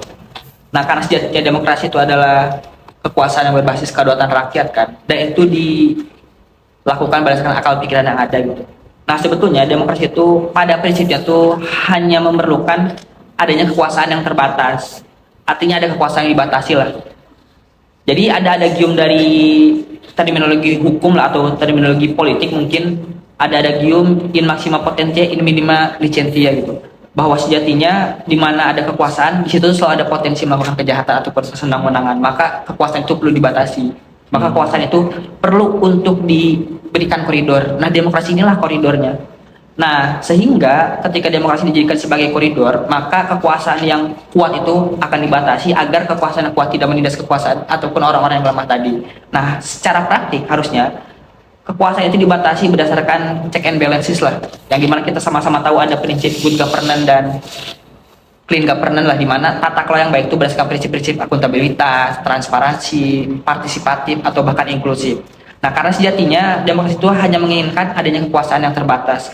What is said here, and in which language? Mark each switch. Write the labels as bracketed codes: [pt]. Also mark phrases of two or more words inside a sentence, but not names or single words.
[id] Nah, karena sejatinya demokrasi itu adalah kekuasaan yang berbasis kedaulatan rakyat kan, dan itu dilakukan berdasarkan akal pikiran yang ada gitu. Nah, sebetulnya demokrasi itu pada prinsipnya tuh hanya memerlukan adanya kekuasaan yang terbatas. Artinya ada kekuasaan yang dibatasi lah. Jadi ada adagium dari terminologi hukum lah atau terminologi politik mungkin ada adagium [la] in maxima potentia in minima licentia [id] gitu. Bahwa sejatinya di mana ada kekuasaan di situ selalu ada potensi melakukan kejahatan atau persenang-wenangan. Maka kekuasaan itu perlu dibatasi. Maka kekuasaan itu perlu untuk diberikan koridor. Nah, demokrasi inilah koridornya. Nah, sehingga ketika demokrasi dijadikan sebagai koridor, maka kekuasaan yang kuat itu akan dibatasi agar kekuasaan yang kuat tidak menindas kekuasaan ataupun orang-orang yang lemah tadi. Nah, secara praktik harusnya kekuasaan itu dibatasi berdasarkan [en] check and balances [id] lah. Yang dimana kita sama-sama tahu ada prinsip [en] good governance [id] dan [en] clean governance [id] lah, di mana tata kelola yang baik itu berdasarkan prinsip-prinsip akuntabilitas, transparansi, partisipatif atau bahkan inklusif. Nah, karena sejatinya demokrasi itu hanya menginginkan adanya kekuasaan yang terbatas.